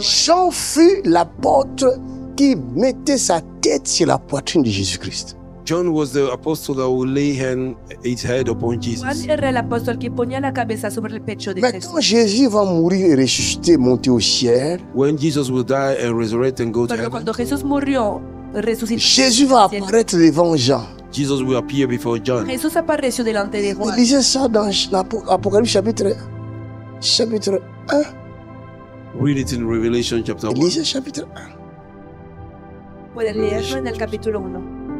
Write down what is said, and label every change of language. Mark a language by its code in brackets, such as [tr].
[fr] Jean fut l'apôtre qui mettait sa tête sur la poitrine de Jésus-Christ. [en] John was the apostle that would lay his head upon Jesus. [es] Juan era el apóstol que ponía la cabeza sobre el pecho de [fr] Mais [es] Jesús. [fr] quand Jésus va mourir et ressusciter, monter au ciel, [en] When Jesus will die and resurrect and go to [es] Pero [en] heaven, [es] cuando Jesús murió, resucitó. [fr] Jésus va apparaître devant Jean. [en] Jesus will appear before John. [es] Jesús apareció delante de Juan. [fr] Lisez ça dans l'Apocalypse chapitre 1. [en] Read it in Revelation chapter 1. [fr] Lisez chapitre 1. [es] Pueden leerlo en el capítulo 1.